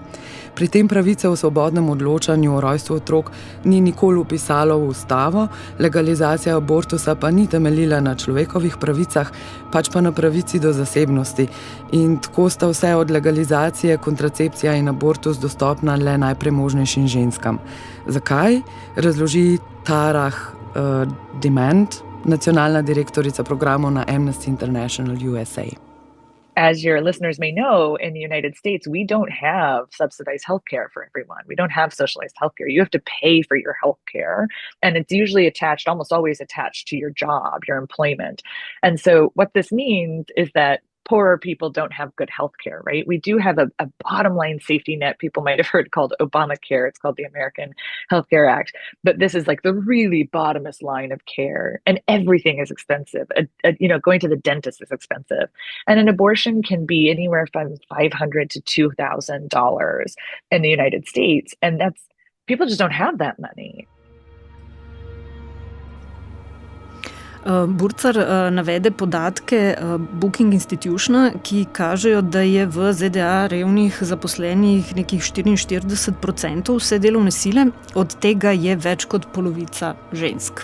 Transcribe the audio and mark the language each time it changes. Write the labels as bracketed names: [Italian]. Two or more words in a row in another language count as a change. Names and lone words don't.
[Slovenian] Pri tem pravice o svobodnem odločanju o rojstvu otrok ni nikoli vpisalo v ustavo, legalizacija abortusa pa ni temeljila na človekovih pravicah, pač pa na pravici do zasebnosti. In tako sta vse od legalizacije, kontracepcija in abortus dostopna le najpremožnejšim ženskam. Zakaj? Razloži Tarah Demand, nacionalna direktorica programov na Amnesty International USA. [English] As your listeners may know, in the United States, we don't have subsidized healthcare for everyone. We don't have socialized healthcare. You have to pay for your healthcare, and it's usually attached, almost always attached to your job, your employment. And so what this means is that poorer people don't have good healthcare, right? We do have a bottom line safety net people might have heard called Obamacare. It's called the American Healthcare Act. But this is like the really bottomest line of care, and everything is expensive. Going to the dentist is expensive. And an abortion can be anywhere from $500 to $2,000 in the United States. And people just don't have that money. [Slovenian] Burcar navede podatke Booking Institutiona, ki kažejo, da je v ZDA revnih zaposlenih nekih 44% vse delovne sile, od tega je več kot polovica žensk.